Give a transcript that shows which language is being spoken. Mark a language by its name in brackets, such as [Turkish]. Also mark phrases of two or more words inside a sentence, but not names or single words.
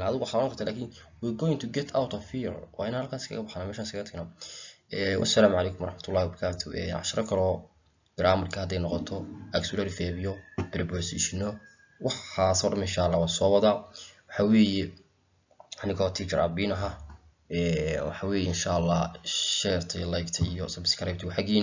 [Somali] adigu waxaan oran kartaa laakiin [English] we going to get out of here [Somali] waa inaan halkan iskaga baxnaa meeshaan iskaga tagnaa. [Arabic] والسلام عليكم ورحمة الله وبركاته. [Somali] casharo kaloo grammarka hadday noqoto [English] auxiliary verb [Somali] iyo prepositiono waxaas oo dhan [Arabic] إن شاء الله [Somali] waa soo wada. waxa weeye anigoo teacher Abin aha waxa weeye [Arabic] إن شاء الله [English] share like [Somali] iyo subscribe xagiina.